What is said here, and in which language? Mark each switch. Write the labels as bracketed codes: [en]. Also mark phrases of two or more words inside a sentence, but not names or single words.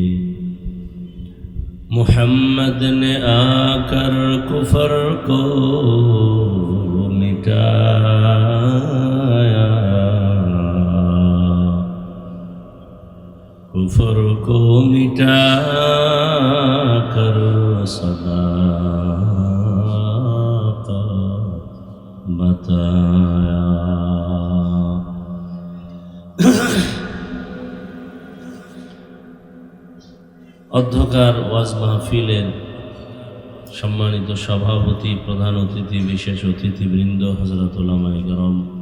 [ur] محمد نے آ کر کفر کو مٹایا، کفر کو مٹا کر صداقت بتایا. [bn] অধ্যকার ওয়াজ মাহফিলের সম্মানিত সভাপতি, প্রধান অতিথি, বিশেষ অতিথিবৃন্দ, হযরত উলামায়ে কেরাম,